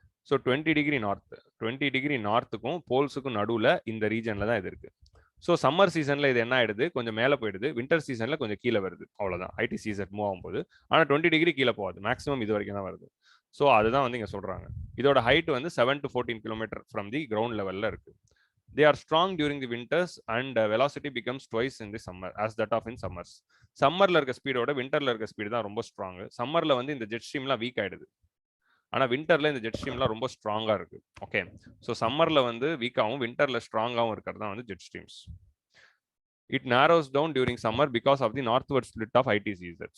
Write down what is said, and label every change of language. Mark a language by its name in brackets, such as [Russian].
[Tamil] So 20 degree north, 20 degree நார்த்துக்கும் போல்ஸுக்கும் நடுவில் இந்த ரீஜன்ல தான் இது இருக்கு. ஸோ சம்மர் சீசன்ல இது என்ன ஆயிடுது, கொஞ்சம் மேலே போயிடுது. வின்டர் சீசன்ல கொஞ்சம் கீழே வருது. அவ்வளோதான். ஐடி சீசன் மூவ் ஆகும்போது. ஆனால் 20 டிகிரி கீழே போகாது. மேக்ஸிமம் இது வரைக்கும் தான் வருது. ஸோ அதுதான் வந்து இங்க சொல்றாங்க. இதோட ஹைட் வந்து 7 to 14 kilometre from the ground லெவல்ல இருக்கு. [English] They are strong during the winters and velocity becomes twice in the summer as that of in summers. [Tamil] சம்மர்ல இருக்க ஸ்பீடோட விண்டர்ல இருக்க ஸ்பீடு தான் ரொம்ப ஸ்ட்ராங். சம்மர்ல வந்து இந்த ஜெட் ஸ்ட்ரீம்லாம் வீக் ஆயிடுது. ஆனா விண்டர்ல இந்த ஜெட் ஸ்ட்ரீம்லாம் ரொம்ப ஸ்ட்ராங்கா இருக்கு. ஓகே. ஸோ சம்மர்ல வந்து வீக்காகவும் விண்டர்ல ஸ்ட்ராங்காகவும் இருக்கிறது தான் வந்து jet streams. [English] It narrows down during summer because of the northward split of ITCZ.